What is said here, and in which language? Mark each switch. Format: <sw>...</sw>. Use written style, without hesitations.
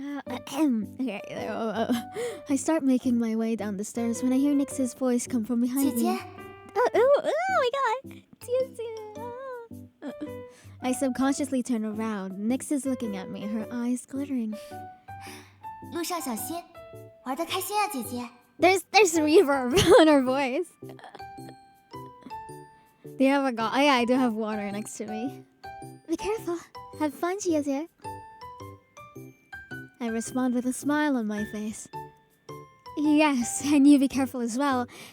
<en>Okay, I start making my way down the stairs when I hear Nyx's voice come from behind</en> <zh>姐姐</zh> <en>me. Oh my god! I subconsciously turn around. Nyx is looking at me, her eyes glittering.</en> <zh>路上小心，玩得开心啊，姐姐。</zh> <en>There's reverb on her voice. Do you have a Oh yeah, I do have water next to me. Be careful. Have fun, Jie. I respond with a smile on my face. Yes, and you be careful as well.</en>